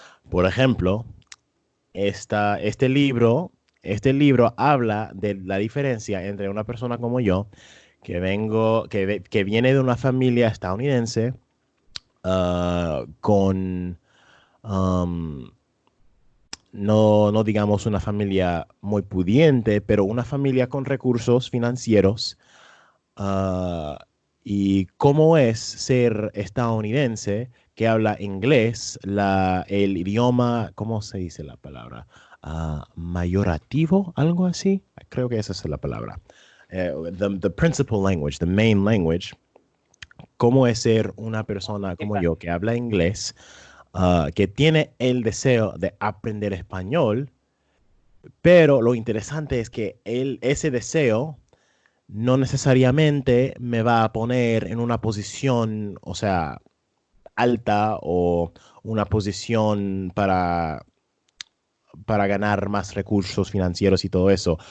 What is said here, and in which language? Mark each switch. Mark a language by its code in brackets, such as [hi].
[es] Por ejemplo, esta, este libro, este libro habla de la diferencia entre una persona como yo, que viene de una familia estadounidense, con, um, no digamos una familia muy pudiente, pero una familia con recursos financieros. ah, y cómo es ser estadounidense que habla inglés, el idioma, ¿cómo se dice la palabra? Mayorativo, algo así. Creo que esa es la palabra. [en] The principal language, the main language. [es] ¿Cómo es ser una persona como yo que habla inglés, que tiene el deseo de aprender español, pero lo interesante es que ese deseo no necesariamente me va a poner en una posición, o sea, alta o una posición para ganar más recursos financieros y todo eso.